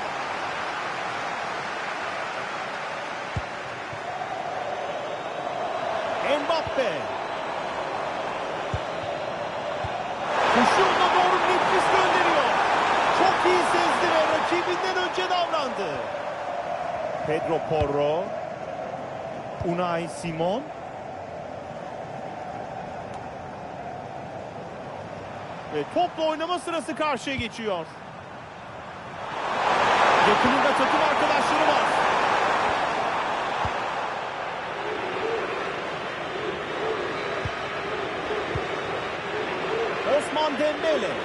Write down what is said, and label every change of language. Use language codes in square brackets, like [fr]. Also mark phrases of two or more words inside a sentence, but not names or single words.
[tr] Mbappe. Kuşunla doğru nefis gönderiyor. Çok iyi sezdi ve rakibinden önce davrandı. Pedro Porro. Unai Simon. Ve topla oynama sırası karşıya geçiyor. Yakınında takım arkadaşları var. Osman Dembele.